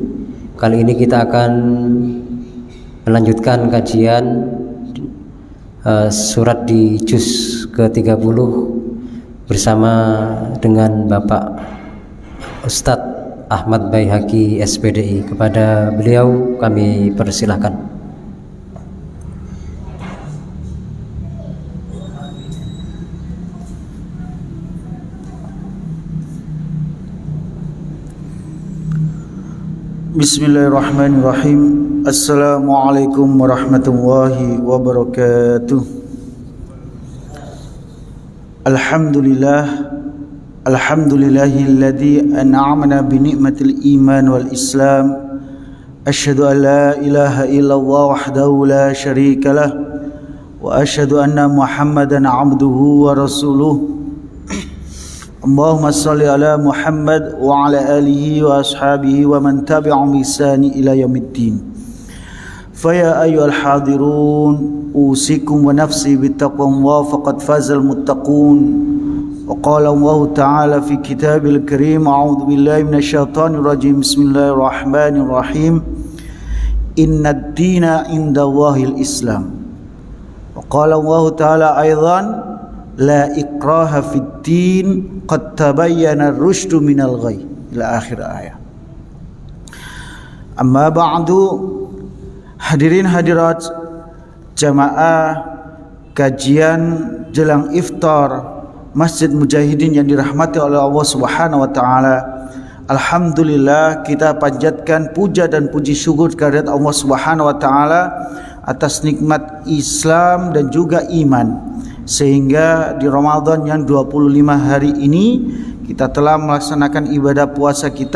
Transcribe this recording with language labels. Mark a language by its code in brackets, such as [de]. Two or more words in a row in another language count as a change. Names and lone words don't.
[id] Kali ini kita akan melanjutkan kajian surat di juz ke-30 bersama dengan Bapak Ustadz Ahmad Baihaqi SPDI. Kepada beliau kami persilahkan. [ar] بسم الله الرحمن الرحيم. السلام عليكم ورحمة الله وبركاته. الحمد لله الذي أنعمنا بنعمة الإيمان والإسلام. أشهد أن لا إله إلا الله وحده لا شريك له وأشهد أن محمدا عبده ورسوله. اللهم صل على محمد وعلى آله وأصحابه ومن تبعهم بإحسان إلى يوم الدين. فيا أيها الحاضرون أوصيكم ونفسي بتقوى الله فقد فاز المتقون. وقال الله تعالى في كتابه الكريم أعوذ بالله من الشيطان الرجيم. بسم الله الرحمن الرحيم. إن الدين عند الله الإسلام. وقال الله تعالى أيضا لا إكراه في الدين قد تبين الرشد من الغي إلى آخر الآية. أما بعد, [id] hadirin hadirat jamaah kajian jelang iftar Masjid Mujahidin yang dirahmati oleh Allah [ar] سبحانه وتعالى. [id] Alhamdulillah, kita panjatkan puja dan puji syukur kehadirat Allah [ar] سبحانه وتعالى [id] atas nikmat Islam dan juga iman, sehingga di Ramadan yang 25 hari ini kita telah melaksanakan ibadah puasa kita.